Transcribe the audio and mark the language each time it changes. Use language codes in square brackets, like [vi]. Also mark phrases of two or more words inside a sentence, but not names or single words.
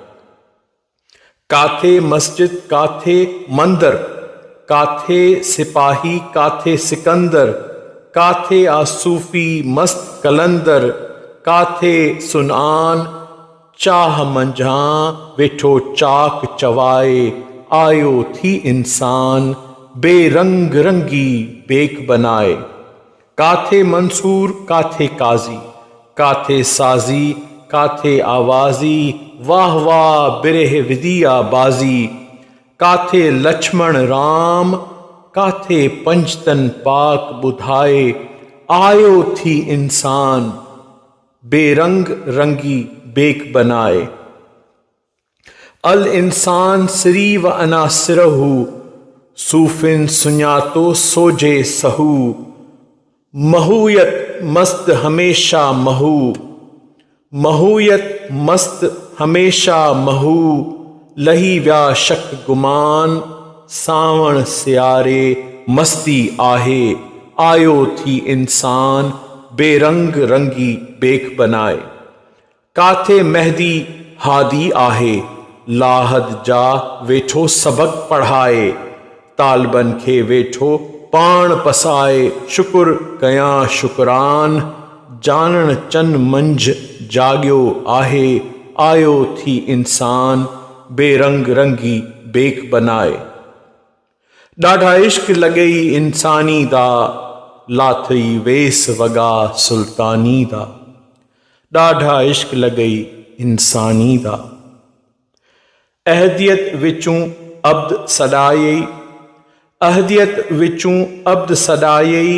[sd] काथे मस्जिद काथे मंदिर, काथे सिपाही काथे सिकंदर, काथे आसूफी मस्त कलंदर, काथे सुनान चाह मंझा, वेठो चाक चवाए, आयो थी इंसान बेरंग रंगी बेख बनाए। काथे मंसूर काथे काजी, काथे साजी काथे आवाजी, वाह वाह बिरह विदिया बाजी। काथे लक्ष्मण राम, काथे पंचतन पाक बुधाए, आयो थी इंसान बेरंग रंगी बेख बनाए। [ar] الإنسان سري وأنا سره, [sd] सूफिन सुञातो सोजे सहू। महूयत मस्त हमेशा महू, महूयत मस्त हमेशा महू। लही व्या शक गुमान, सावण सियारे मस्ती आहे, आयो थी इंसान बेरंग रंगी बेख बनाए। काथे महदी हादी आहे, लाहद जा वेठो सबक पढ़ाए, तालबन खे वेठो पाण पसाए। शुकुर कयां शुकरान, जानन चन मंझ जाग्यो आहे, आयो थी इंसान बेरंग रंगी बेख बनाए। [skr] ڈاڈھا عشق لگئی انسانی دا، لاتھئی ویس وگا سلطانی دا. ڈاڈھا عشق لگئی انسانی دا. احدیت وچوں عبد سدائی، احدیت وچوں عبد سدائی, अहदियत विचूं अब्द सदायई।